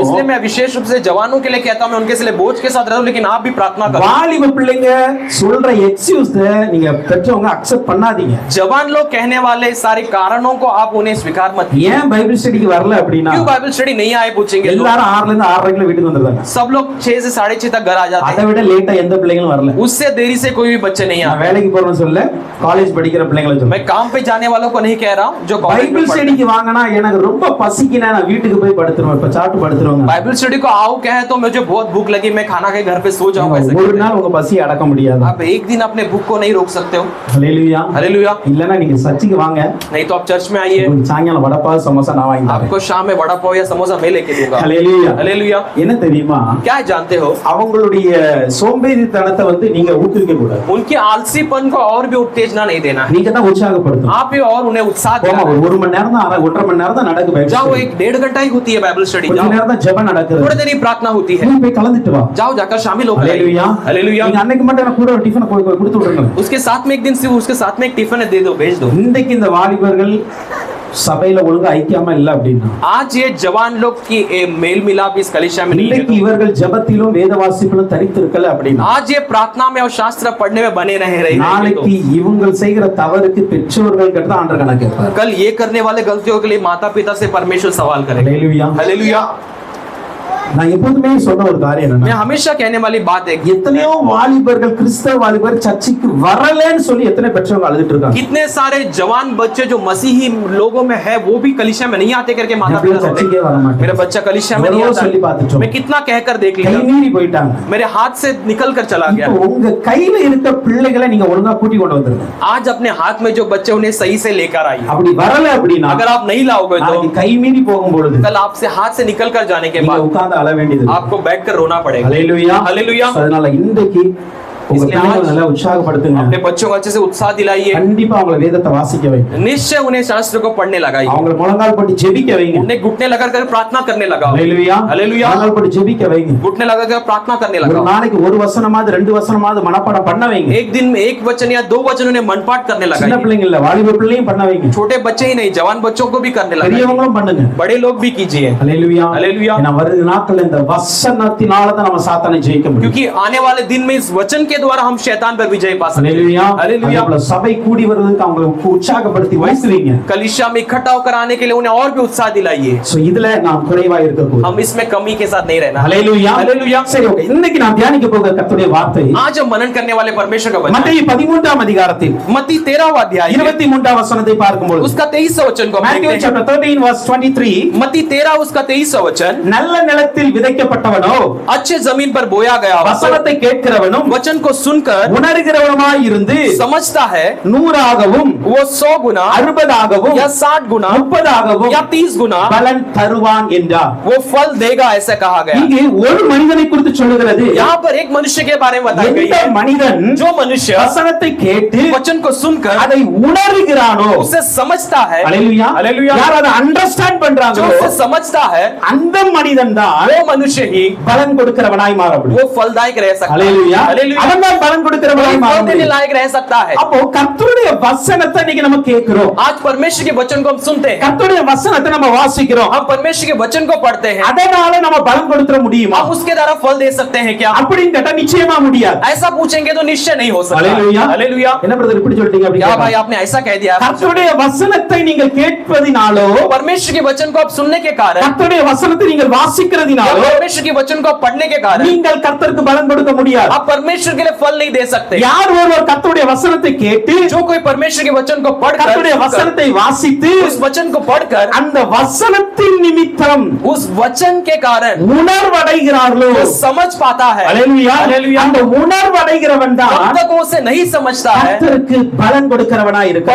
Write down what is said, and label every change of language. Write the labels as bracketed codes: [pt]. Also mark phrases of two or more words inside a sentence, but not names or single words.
[hi] इसलिए मैं विशेष रूप से जवानों के लिए कहता हूं, मैं उनके लिए बोझ के साथ रहता हूं, लेकिन आप भी प्रार्थना करो। [ta] வாலிப பிள்ளைங்க சொல்ற எக்ஸ்கியூஸ் நீங்க பெற்றவங்க அக்செப்ட் பண்ணாதீங்க. [hi] जवान लोग कहने वाले सारे कारणों को आप उन्हें स्वीकार मत कीजिए। [ta] ஏன் [en] Bible study [ta] வரல அப்படின்னா, [hi] क्यों [en] Bible study [hi] नहीं आए पूछेंगे लोग। [ta] எல்லாரும் 6ல இருந்து 6:30 வீட்டுக்கு வந்துருவாங்க. [hi] सब लोग 6 से 6:30 तक घर आ जाते [ta] அதை [hi] हैं, [ta] விட லேட்டா எந்த பிள்ளைங்களும் வரல. [hi] उससे देरी से कोई भी बच्चे नहीं [ta] நான் [hi] आते। [ta] வேலைக்கு போறேன்னு சொல்ல, காலேஜ் படிக்கிற பிள்ளைங்களை சொல்றேன். [hi] मैं काम पे जाने वालों को नहीं कह रहा हूं, जो कॉलेज में [ta] பைபிள் [hi] पढ़ते हैं। [ta] ஸ்டடிக்கு வாங்கினா எனக்கு ரொம்ப பசிக்குனா நான் வீட்டுக்கு போய் படுத்துருவேன். இப்ப சாப்பிட்டு படுத்துருவாங்க. [en] Bible study [hi] को आओ कहे तो मुझे बहुत भूख लगी, मैं खाना के घर पे सो जाऊंगा, ऐसे [ta] ஒரு [hi] कहते हैं। [ta] நாள் உங்க பசியை அடக்க முடியாது. [hi] आप एक दिन अपने भूख को नहीं रोक सकते हो। [ta] ஹல்லேலூயா. [hi] हालेलुया। [ta] இல்லனா நீங்க சர்ச்சுக்கு வாங்க, [hi] नहीं तो आप चर्च में आइए, [ta] உங்களுக்கு சாயங்காலம் வடை சமோசா நான் வாங்கி தரேன். [hi] आपको शाम में वड़ा पाव या समोसा मैं लेके दूंगा। [ta] ஹல்லேலூயா. [hi] हालेलुया। [ta] என்ன தெரியுமா, [hi] क्या जानते हो, [ta] அவங்களுடைய சோம்பேறித்தனத்தை வந்து நீங்க ஊக்குவிக்க கூடாது. [hi] उनके आलसीपन को और भी उत्तेजना नहीं देना है, [ta] நீங்க தான் உற்சாகப்படுத்தணும். [hi] आप भी और उन्हें उत्साह [ta] போமா, [hi] देना है। [ta] ஒரு மணி நேரம் தான், 1.5 மணி நேரம் தான் நடக்கு பைபிள் [hi] जाओ, [ta] ஸ்டடி. [hi] 1-1.5 घंटा ही होती है [en] Bible study, [ta] கொஞ்ச [hi] जाओ [ta] நேரம் தான் ஜெபம் நடக்குது. [hi] थोड़ी देर ही प्रार्थना होती है, [ta] நீ போய் கலந்துட்டு வா. [hi] जाओ जाकर शामिल होकर आइए। [ta] ஹல்லேலூயா. [hi] हालेलुया। [ta] நீங்க அன்னைக்கு மட்டும் எனக்கு கூட ஒரு டிஃபன் கொடுத்து விடுங்க. [hi] उसके साथ में एक दिन सिर्फ उसके साथ में एक टिफिन दे दो, भेज दो। [ta] இன்னைக்கு இந்த வாலிபர்கள் சபையில ஒழுங்கா ஐக்கியமா இல்ல அப்படின்னா, [hi] आज ये जवान लोग की मेल मिलाप इस कलीसिया में नहीं [ta] இன்னைக்கு [hi] है, [ta] இவர்கள் ஜெபத்திலும் வேத வாசிப்பிலும் தரித்திருக்கல அப்படின்னா, [hi] आज ये प्रार्थना में और शास्त्र पढ़ने में बने रहे रहेंगे [ta] நாளைக்கு இவங்க செய்கிற தவறுக்கு பெற்றோர்கள் கிட்ட தான் ஆண்டவர் கணக்கு கேட்பார். [hi] तो कल ये करने वाले गलतियों के लिए माता पिता से परमेश्वर सवाल करेगा। [ta] ஹல்லேலூயா. [hi] हालेलुया। [ta] நான் எப்போதுமே சொன்ன ஒரு காரியம் [hi] मैं [ta] என்னன்னா, [hi] हमेशा कहने वाली बात है, [ta] எத்தனையோ வாலிபர்கள் கிறிஸ்தவ வாலிபர் சர்ச்சுக்கு வரலன்னு சொல்லி எத்தனை பெற்றவங்க அழுதுட்டு இருக்காங்க. [hi] कितने सारे जवान बच्चे जो मसीही लोगों में है वो भी कलीसिया में नहीं आते करके माता पिता चर्च के वाला रोते, माता। मेरा बच्चा कलीसिया में नहीं वो [ta] சொல்லி பார்த்துட்டோம். [hi] आता, मैं कितना कहकर देख [ta] கை [hi] लिया, [ta] மீறி போயிட்டாங்க. [hi] मेरे हाथ से निकल कर चला गया। [ta] இப்போ உங்க கையில இருக்க பிள்ளைகளை நீங்க ஒழுங்கா கூட்டி கொண்டு வந்துருங்க. [hi] आज अपने हाथ में जो बच्चे उन्हें सही से लेकर आइए। [ta] அப்படி வரல அப்படின்னா, [hi] अगर आप नहीं लाओगे तो [ta] நாளைக்கு கை மீறி போகும்பொழுது [hi] कल आपसे हाथ से निकल कर जाने के [ta] நீங்க [hi] बाद [ta] உட்கார்ந்து அழ வேண்டியது. [hi] आपको बैठकर रोना पड़ेगा। [ta] ஹல்லேலூயா. [hi] हालेलुया। [ta] அதனால இன்றைக்கு உங்க [hi] इसलिए [ta] பிள்ளைகளை [hi] आज [ta] நல்லா உற்சாகப்படுத்துங்க. [hi] अपने बच्चों को अच्छे से उत्साह दिलाइए, [ta] கண்டிப்பா அவங்கள வேதத்தை வாசிக்க வைங்க. [hi] निश्चय उन्हें शास्त्र को पढ़ने लगाइए, [ta] அவங்கள முழங்கால் போட்டு ஜெபிக்க வைங்க. [hi] उन्हें घुटने लगाकर कर प्रार्थना करने लगाओ। [ta] ஹல்லேலூயா. [hi] हालेलुया। [ta] முழங்கால் போட்டு ஜெபிக்க வைங்க. [hi] घुटने लगाकर प्रार्थना करने [ta] ஒரு [hi] लगाओ। [ta] நாளைக்கு ஒரு வசனமாவது 2 வசனமாவது மனப்பாடம் பண்ண வைங்க. [hi] एक दिन में एक वचन या 2 वचन उन्हें मनपाठ करने [ta] சின்ன [hi] लगाइए। [ta] பிள்ளைங்க இல்ல, வாலிப பிள்ளையும் பண்ண வைங்க. [hi] छोटे बच्चे ही नहीं, जवान बच्चों को भी करने लगाइए, [ta] பெரியவங்களும் பண்ணுங்க. [hi] बड़े लोग भी कीजिए। [ta] ஹல்லேலூயா. [hi] हालेलुया। [ta] ஏன்னா வருகிற நாட்கள்ல இந்த வசனத்தினால தான் நம்ம சாத்தானை ஜெயிக்க முடியும். [hi] क्योंकि आने वाले दिन में इस वचन के द्वारा हम शैतान पर विजय पा सकते [ta] ஹல்லேலூயா. [hi] हैं। हालेलुया। [ta] அதேபோல சபை கூடி வருவதற்கு அவங்களை உற்சாகப்படுத்தி வைசுவீங்க. [hi] कलीसिया में इकट्ठा होकर आने के लिए उन्हें और भी उत्साह दिलाइए। [ta] சோ இதுல நாம் குறைவா இருக்க கூடாது. [hi] हम इसमें कमी के साथ नहीं रहना। [ta] ஹல்லேலூயா. [hi] हालेलुया। [ta] சரி, ஓகே. இன்னைக்கு நாம் தியானிக்க போகிற கர்த்தருடைய வார்த்தை [hi] आज हम मनन करने वाले परमेश्वर का वचन [ta] மத்தேயு 13ஆம் அதிகாரத்தில் [hi] मत्ती 13वां अध्याय [ta] 23ஆம் वசனத்தை பார்க்கும்போது, [hi] उसका 23वां वचन को [en] Matthew [hi] देखते हैं। [en] chapter 13 verse 23, [hi] मत्ती 13 उसका 23वां वचन, [ta] நல்ல நிலத்தில் விதைக்கப்பட்டவனோ [hi] अच्छे जमीन पर बोया गया [ta] வசனத்தை கேட்கிறவனும் [hi] वचन को सुनकर [ta] உணர்கிறவனுமாய் இருந்து [hi] समझता है [ta] 100ஆகவும் [hi] वो 100 गुना [ta] 60ஆகவும் [hi] या 60 गुना [ta] 30ஆகவும் [hi] या 30 गुना [ta] பலன் தருவான் என்றார். [hi] वो फल देगा, ऐसा कहा गया। [ta] இங்கே ஒரு மனிதனை குறித்து சொல்லுகிறது. [hi] यहाँ पर एक मनुष्य के बारे में बताई गई [ta] எந்த [hi] है, [ta] மனிதன் [hi] जो मनुष्य [ta] வசனத்தை கேட்டு [hi] वचन को सुनकर [ta] அதை உணர்கிறானோ, [hi] उसे समझता है, [ta] ஹல்லேலூயா, [hi] हालेलुया, [ta] யார் அதை அண்டர்ஸ்டாண்ட் [hi] जो [ta] பண்றாங்களோ [hi] उसे समझता है [ta] அந்த மனிதன் தான் [hi] वो मनुष्य ही [ta] பலன் கொடுக்கிறவனாய் மாற முடியும். [hi] वो फलदायक रह सकता है। [ta] ஹல்லேலூயா. [hi] हालेलुया। [ta] அவன் தான் பலன் கொடுக்கிறவனாய் மாற [hi] फल देने [ta] முடியும். [hi] लायक रह सकता है। [ta] அப்போ கர்த்தருடைய வசனத்தை இன்னைக்கு நம்ம கேட்கிறோம். [hi] आज परमेश्वर के वचन को हम सुनते हैं, [ta] கர்த்தருடைய வசனத்தை நம்ம வாசிக்கிறோம். [hi] हम परमेश्वर के वचन को पढ़ते हैं, [ta] அதனால நம்ம பலன் கொடுத்துற முடியுமா [hi] हम उसके द्वारा फल दे सकते हैं क्या? [ta] அப்படின்னு கேட்டா நிச்சயமா முடியாது. [hi] ऐसा पूछेंगे तो निश्चय नहीं हो सकता। [ta] ஹல்லேலூயா. [hi] हालेलुया। [ta] என்ன பிரதர் இப்படி சொல்லிட்டீங்க அப்படி [hi] क्या [ta] கேட்டா, [hi] भाई आपने ऐसा कह दिया? [ta] கர்த்தருடைய வசனத்தை நீங்கள் கேட்பதினாலோ, [hi] परमेश्वर के वचन को आप सुनने के कारण, [ta] கர்த்தருடைய வசனத்தை நீங்கள் [hi] या [ta] வாசிக்கிறதினாலோ [hi] परमेश्वर के वचन को आप पढ़ने के कारण [ta] நீங்கள் கர்த்தருக்கு பலன் கொடுக்க முடியாது. [hi] आप परमेश्वर के लिए लिए फल नहीं दे सकते। [ta] யார் ஒருவர் கர்த்தருடைய வசனத்தை கேட்டு [hi] जो कोई परमेश्वर के वचन को [ta] கர்த்தருடைய [hi] पढ़कर [ta] வசனத்தை வாசித்து [hi] उस वचन को पढ़कर [ta] அந்த வசனத்தின் நிமித்தம் [hi] उस वचन के कारण [ta] உணர்வடைகிறார்களோ [hi] वो समझ पाता है। [ta] அல்லேலூயா [hi] हालेलुया। [ta] அந்த உணர்வடைகிறவன் [hi] जब [ta] தான் [hi] तक वो उसे नहीं समझता है [ta] கர்த்தருக்கு பலன் கொடுக்கிறவனா இருக்கார்.